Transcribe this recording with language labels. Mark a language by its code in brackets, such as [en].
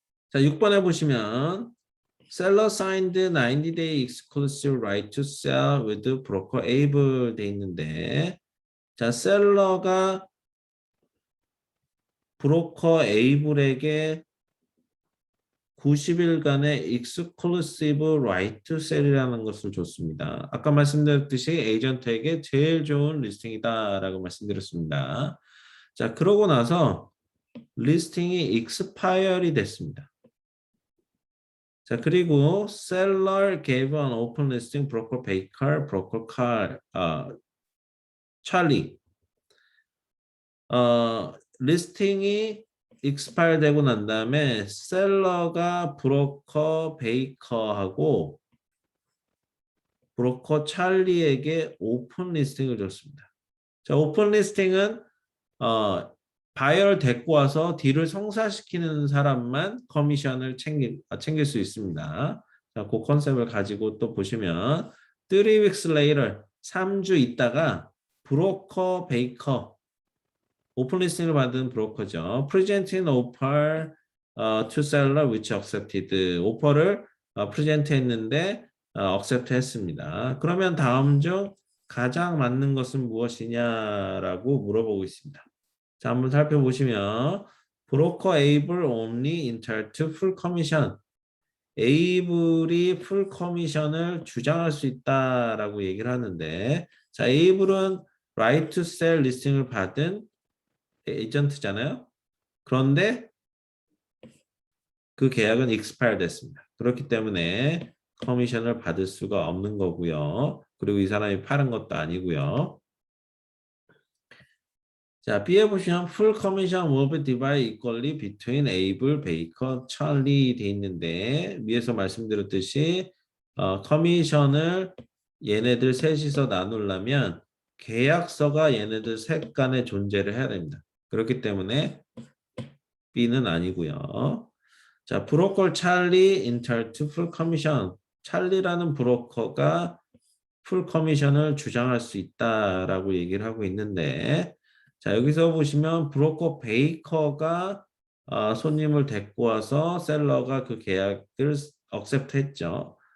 [ko] 자, 6번에 보시면 [en] seller signed 90-day exclusive right to sell with broker able [ko] 돼 있는데 자, 셀러가 브로커 에이블에게 90일간의 exclusive right to sell이라는 것을 줬습니다. 아까 말씀드렸듯이 에이전트에게 제일 좋은 리스팅이다라고 말씀드렸습니다. 자, 그러고 나서 리스팅이 expire이 됐습니다. 자, 그리고 [en] seller gave an open listing broker Baker, broker Carl, 찰리. [ko] 리스팅이 expire 되고 난 다음에 셀러가 브로커 베이커하고 브로커 찰리에게 오픈 리스팅을 줬습니다. 자, 오픈 리스팅은 바이어를 데리고 와서 딜을 성사시키는 사람만 커미션을 챙길 수 있습니다. 자, 그 컨셉을 가지고 또 보시면 [en] 3 weeks later [ko] 3주 있다가 브로커 베이커 오픈 리스팅을 받은 브로커죠. [en] presenting offer to seller which accepted [ko] 오퍼를 프레젠트 했는데 [en] accept 했습니다. [ko] 그러면 다음 중 가장 맞는 것은 무엇이냐라고 물어보고 있습니다. 자, 한번 살펴보시면 브로커 able [en] only entitled to full commission [ko] 에이블이 풀 커미션을 주장할 수 있다라고 얘기를 하는데 자, 에이블은 right to sell 리스팅을 받은 에이전트잖아요. 그런데 그 계약은 expire 됐습니다. 그렇기 때문에 커미션을 받을 수가 없는 거고요. 그리고 이 사람이 파는 것도 아니고요. 자, B에 보시면 [en] full commission will be divided equally between Abel, Baker, Charlie [ko] 돼 있는데 위에서 말씀드렸듯이 커미션을 얘네들 셋이서 나누려면 계약서가 얘네들 셋 간에 존재를 해야 됩니다. 그렇기 때문에 B는 아니고요. [en] 자, 브로커 찰리 entitled to full commission. [ko] 찰리라는 브로커가 풀 커미션을 주장할 수 있다라고 얘기를 하고 있는데 자, 여기서 보시면 브로커 베이커가 손님을 데리고 와서 셀러가 그 계약을 억셉트 했죠.